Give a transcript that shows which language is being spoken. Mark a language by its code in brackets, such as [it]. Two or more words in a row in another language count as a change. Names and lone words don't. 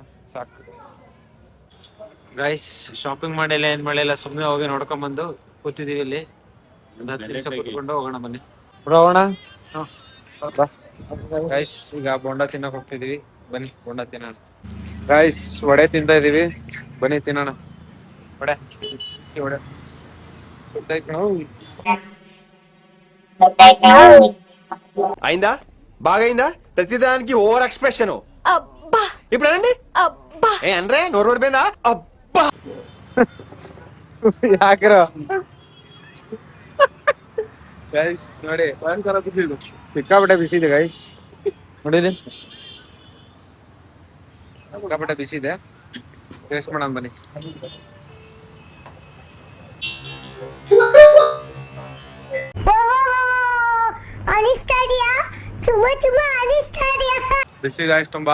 [kn] ಸಾಕು ಗೈಸ್, ಶಾಪಿಂಗ್ ಮಾಡಿಲ್ಲ, ಏನ್ ಮಾಡಿಲ್ಲ, ಸುಮ್ಮನೆ ಹೋಗಿ ನೋಡ್ಕೊಂಡ್ ಕೂತಿದೀವಿ ಇಲ್ಲಿ. ಒಂದು 10 ನಿಮಿಷ ಕೂತ್ಕೊಂಡು ಹೋಗೋಣ. ಬನ್ನಿ ಹೋಗೋಣ. ಗೈಸ್, ಈಗ ಬೋಂಡ ತಿನ್ನಕ್ ಹೋಗ್ತಿದೀವಿ. ಬನ್ನಿ ಬೋಂಡ ತಿನ್ನೋಣ. ಗೈಸ್, ವಡೆ ತಿಂತಾ ಇದೀವಿ. ಬನ್ನಿ తినೋಣ. వడ [te] అయిందా? బాగైందా? ప్రతిదానికి [en] over expression. [te] ఇప్పుడు అనండి. ఏ అనరే, నోరు పడిపోయిందా? అబ్బా [kn] ಯಾಕ್ರೋ ಗೈಸ್ ನೋಡಿ, ಭಯಂಕರ ಬಿಸಿ ಇದು. ಸಿಕ್ಕಾಪಟ್ಟೆ ಬಿಸಿ ಇದೆ ಗೈಸ್. ನೋಡಿರಿ, ಸಿಕ್ಕಾಪಟ್ಟೆ ಬಿಸಿ ಇದೆ. ಟೇಸ್ಟ್ ಮಾಡೋಣ ಬನ್ನಿ. ಬಿಸಿ ಗಾಯ್ಸ್ ತುಂಬಾ.